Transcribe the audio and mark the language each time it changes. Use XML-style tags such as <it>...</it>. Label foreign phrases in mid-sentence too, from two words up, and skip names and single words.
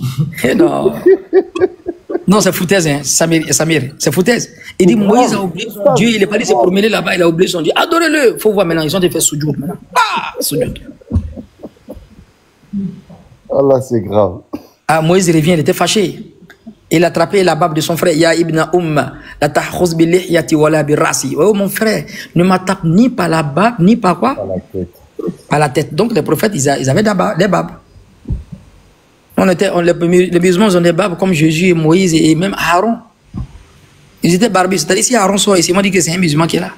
<fr>Non, non c'est foutaise, hein, Samir, c'est foutaise. Il dit, Moïse a oublié son Dieu, il est parti se promener là-bas, il a oublié son Dieu. Adorez-le. Il faut voir maintenant, ils ont fait soujoud maintenant. Ah, soujoud. Allah, c'est grave. Ah, Moïse revient, il était fâché. Il a attrapé la barbe de son frère.</fr> <ar>يا ابن لا تأخذ بلحيتي ولا برأسي.</ar> <fr>Oh mon frère, ne m'attaque ni par la barbe, ni par quoi? Par la tête. Par la tête. Donc les prophètes, ils avaient des barbes. Les musulmans, ils ont des barbes comme Jésus et Moïse et même Aaron. Ils étaient barbus. C'est-à-dire si Aaron sort ici, on dit que c'est un musulman qui est là.</fr>